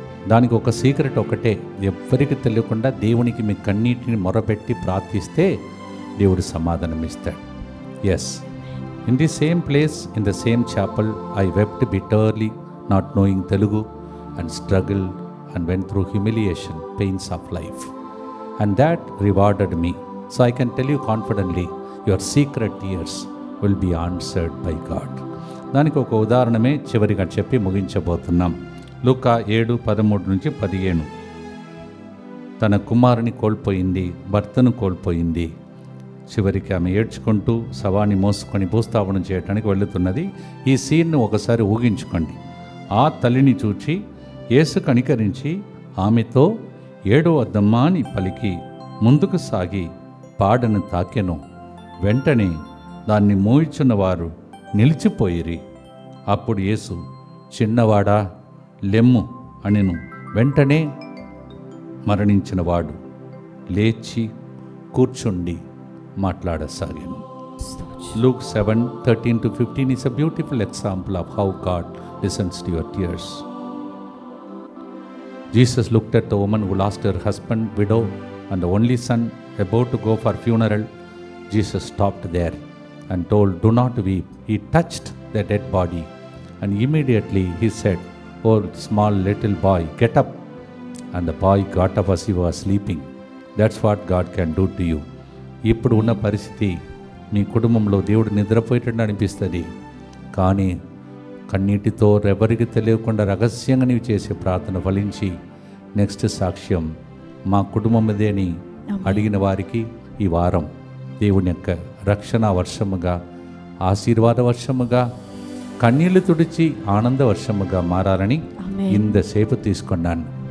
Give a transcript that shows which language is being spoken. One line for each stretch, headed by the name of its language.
Telugu: దానికి ఒక సీక్రెట్ ఒకటే, ఎవ్వరికి తెలియకుండా దేవునికి మీ కన్నీటిని మొరపెట్టి ప్రార్థిస్తే దేవుడు సమాధానం ఇస్తాడు.
English: Yes, in the same place, in the same chapel, I wept bitterly, not knowing Telugu, and struggle and went through humiliation, pains of life, and that rewarded me. So I can tell you confidently, your secret tears will be answered by God.
Telugu: దానికి ఒక ఉదాహరణమే చివరిగా చెప్పి ముగించబోతున్నాం. లూకా 7:13-17. తన కుమారుని కోల్పోయింది, భర్తను కోల్పోయింది. చివరికి ఆమె ఏడ్చుకుంటూ శవాన్ని మోసుకొని భూస్థాపనం చేయడానికి వెళుతున్నది. ఈ సీన్ను ఒకసారి ఊహించుకోండి. ఆ తల్లిని చూచి యేసు కనికరించి ఆమెతో, ఏడవద్దమ్మా అని పలికి ముందుకు సాగి పాడను తాకెను. వెంటనే దాన్ని మోయిచున్నవారు నిలిచిపోయిరి. అప్పుడు యేసు, చిన్నవాడా లెమ్ము అనెను. వెంటనే మరణించిన వాడు లేచి కూర్చుండి మాట్లాడసాగాను.
English: Luke 7:13-15 is a beautiful example of how God listens to your tears. Jesus looked at the woman who lost her husband, widow, and the only son about to go for funeral. Jesus stopped there and told, "Do not weep." He touched the dead body and immediately he said, "Oh small little boy, get up." And the boy got up as he was sleeping. That's what God can do to you.
Telugu: ఇప్పుడు ఉన్న పరిస్థితి మీ కుటుంబంలో దేవుడు నిద్రపోయేటట్టు అనిపిస్తుంది. కానీ కన్నీటితో ఎవరికి తెలియకుండా రహస్యంగా నీవు చేసే ప్రార్థన ఫలించి నెక్స్ట్ సాక్ష్యం మా కుటుంబం ఇదే అని అడిగిన వారికి ఈ వారం దేవుని యొక్క రక్షణ వర్షముగా, ఆశీర్వాద వర్షముగా, కన్నీళ్లు తుడిచి ఆనంద వర్షముగా మారాలని ఇంతసేపు తీసుకున్నాను.